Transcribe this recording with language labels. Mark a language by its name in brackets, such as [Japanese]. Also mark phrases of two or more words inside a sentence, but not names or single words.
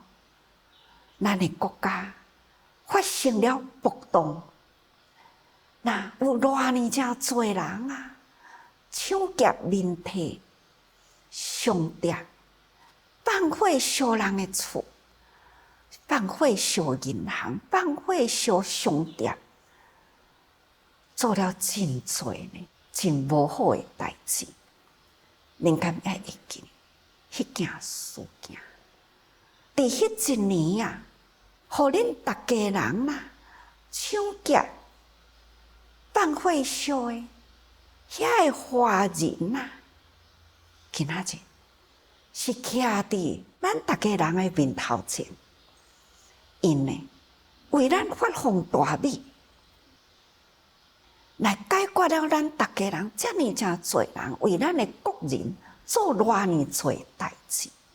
[Min Nan Chinese] 咱的国家发生了暴动，那有偌尼正多人啊，抢劫民体、商店，放火烧人的厝，放火烧银行，放火烧商店，做了真多呢，真无好的代志。恁敢也会记迄件事件？伫迄一年啊，互恁大家人啊抢劫、放火烧的遐个华人啊，今仔日是徛伫咱大家人的面头前，因呢为咱发放大米，来解决了咱大家人遮尔正多人为咱的国人做偌尼多代志。